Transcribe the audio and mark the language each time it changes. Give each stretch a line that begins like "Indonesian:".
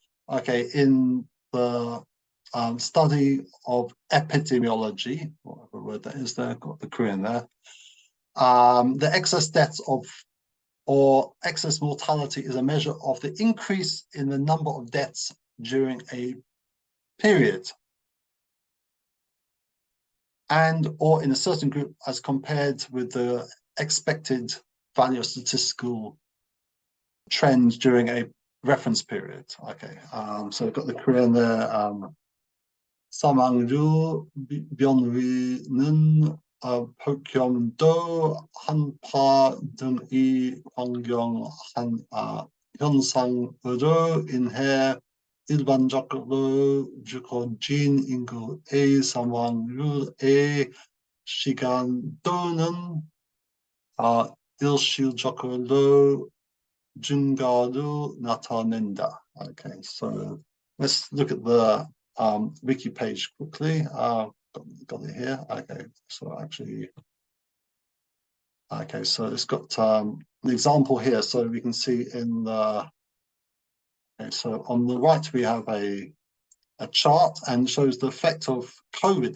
English: Okay, in the study of epidemiology, whatever word that is there, got the Korean there, the excess deaths or excess mortality is a measure of the increase in the number of deaths during a period and or in a certain group as compared with the expected value of statistical trends during a reference period. Okay, so we've got the Korean there.
Korean: 사망률 변위는 폭염도 한파 등의 환경 현상으로 인해 일반적으로 죽어진 인구의 사망률의 시간 또는 일시적으로 증가로 나타낸다.
English: Okay, so let's look at the wiki page quickly. Got it here. Okay, so actually, okay, so it's got an example here. So we can see in the, okay, so on the right we have a chart and shows the effect of COVID.